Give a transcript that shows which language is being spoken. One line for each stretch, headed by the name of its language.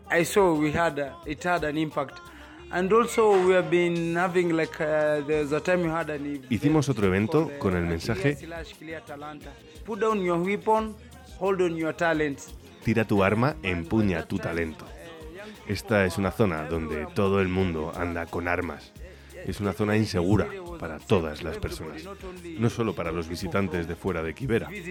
English: I saw we had it had an impact. And also we have been having like there's a time you had an event.
Spanish: Hicimos otro evento con el mensaje:
English: put down your weapon, hold on your talent.
Spanish: Tira tu arma, empuña tu talento. Esta es una zona donde todo el mundo anda con armas. Es una zona insegura para todas las personas, no solo para los visitantes de fuera de Kibera.